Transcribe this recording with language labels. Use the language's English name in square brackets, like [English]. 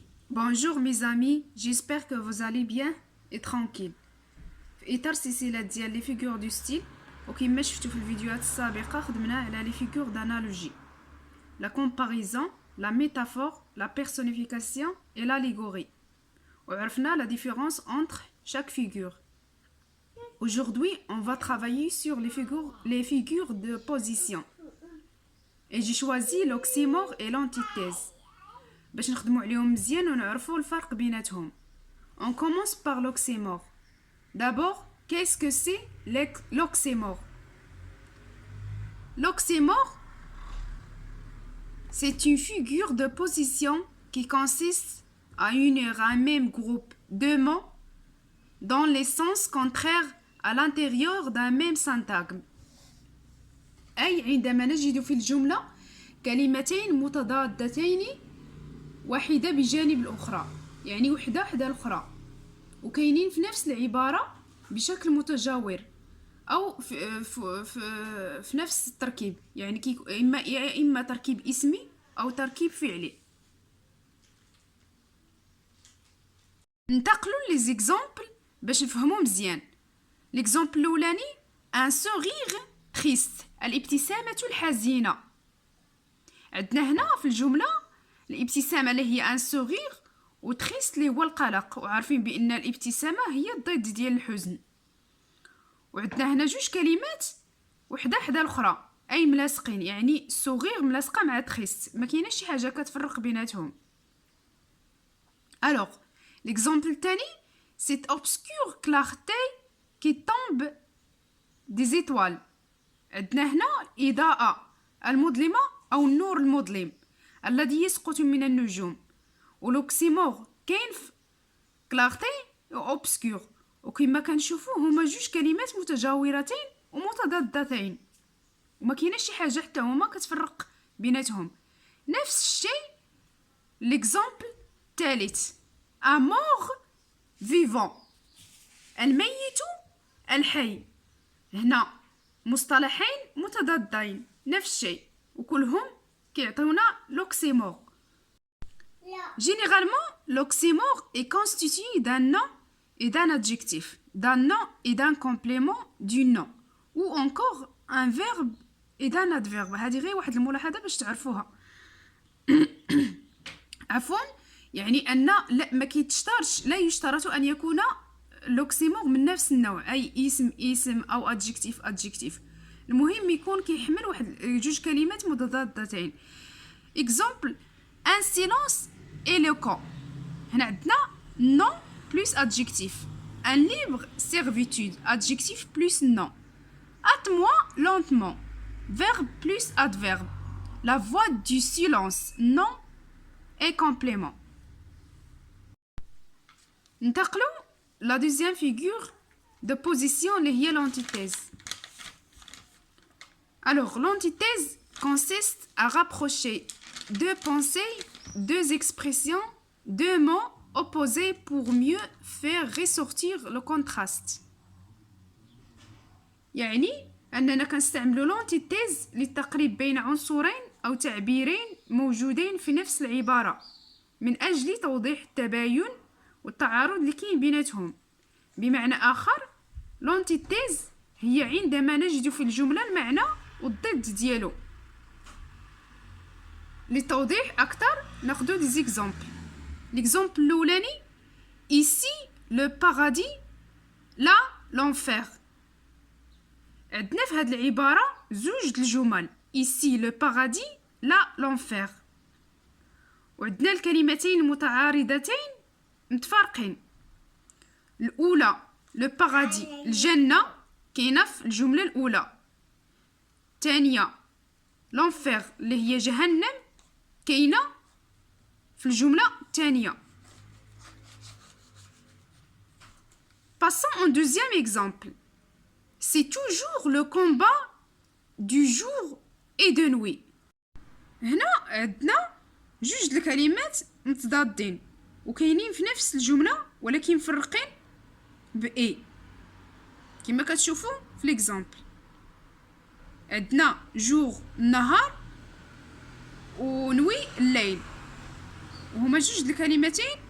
[French] Bonjour mes amis, j'espère que vous allez bien et tranquille. [Arabic] في إطار سلسلة ديال لي فيغور دو ستيل وكما شفتوا في الفيديوهات السابقة خدمنا على لي فيغور [French] d'analogie, la comparaison, la métaphore, la personnification et l'allégorie. [Arabic] وعرفنا [French] la différence entre chaque figure. Aujourd'hui, on va travailler sur les figures de position. Et j'ai choisi l'oxymore et l'antithèse. [Arabic] باش نخدموا عليهم مزيان ونعرفوا الفرق بيناتهم. [French] On commence par l'oxymore. D'abord, qu'est-ce que c'est l'oxymore? L'oxymore, c'est une figure de position qui consiste à unir un même groupe de mots dans les sens contraires à l'intérieur d'un même syntagme. [Arabic] أي عندما نجد في الجملة كلمتين متضادتين واحدة بجانب الأخرى، يعني وحدة حدا الأخرى وكاينين في نفس العبارة بشكل متجاور أو في نفس التركيب، يعني إما تركيب اسمي أو تركيب فعلي. ننتقلوا ليزيكزامبل باش نفهموا مزيان. ليكزامبل الأولاني [French] ان سوريغ تريست، [Arabic] الابتسامة الحزينة. عندنا هنا في الجملة الابتسامة اللي هي ان سوريغ وتريست اللي هو القلق، وعارفين بأن الابتسامة هي الضد ديال الحزن. وعندنا هنا جوج كلمات وحدة حدا الأخرى أي ملاصقين، يعني سوريغ ملاصقة مع تريست، ما كايناش شي حاجة كتفرق بيناتهم. [French] Alors, l'exemple [Arabic] الثاني [French] cette obscure clarté qui tombe des étoiles. [Arabic] عندنا هنا الإضاءة المظلمة أو النور المظلم الذي يسقط من النجوم. ولوكسيمور كاين في كلارتي و اوبسكور، وكما كنشوفوا هما جوج كلمات متجاورتين ومتضادتين وما كايناش شي حاجه حتى هما كتفرق بيناتهم. نفس الشيء ليكزامبل الثالث [French] امور فيفون، [Arabic] الميت الحي. هنا مصطلحين متضادين نفس الشيء وكلهم كيعطيونا l'oxymore. [French] Généralement, l'oxymore est constitué d'un nom et d'un adjectif, d'un nom et d'un complément du nom, ou encore un verbe et d'un adverbe. [Arabic] هذه غير واحد الملاحظة باش تعرفوها. عفوا، يعني أن ما كيتشترطش، لا يشترط أن يكون l'oxymore من نفس النوع، أي اسم أو adjectif. المهم يكون كيحمل واحد جوج كلمات متضادتين. [French] Exemple, un silence éloquent. [Arabic] هنا عندنا [French] nom plus adjectif. Un libre servitude, adjectif plus nom. Hâte-moi lentement, verbe plus adverbe. La voix du silence, nom et complément. [Arabic] ننتقلوا [French] la deuxième figure de position [Arabic] اللي هي [French] l'antithèse. Alors, l'antithèse consiste à rapprocher deux pensées, deux expressions, deux mots opposés pour mieux faire ressortir le contraste. [Arabic] يعني أننا كنستعملوا l'antithèse للتقريب بين عنصرين أو تعبيرين موجودين في نفس العبارة من أجل توضيح التباين والتعارض اللي كاين بيناتهم. بمعنى آخر، l'antithèse هي عندما نجد في الجملة المعنى والضد ديالو. للتوضيح أكثر ناخدو دي زيكزامبل. ليكزامبل الأولاني [French] ici le paradis là l'enfer. [Arabic] عندنا في هاد العبارة زوج الجمل [French] ici le paradis là l'enfer، [Arabic] وعندنا الكلمتين المتعارضتين متفارقين. الأولى le paradis الجنة كاينة في الجملة الأولى، الثانية l'enfer اللي هي جهنم كاينة في الجملة الثانية. [French] Passons au deuxième exemple. C'est toujours le combat du jour et de nuit. [Arabic] هنا عندنا جوج الكلمات متضادين وكاينين في نفس الجملة ولكن مفرقين بإي كما كتشوفوا في ليكزامبل. عندنا جور النهار ونوي الليل، وهما جوج الكلمتين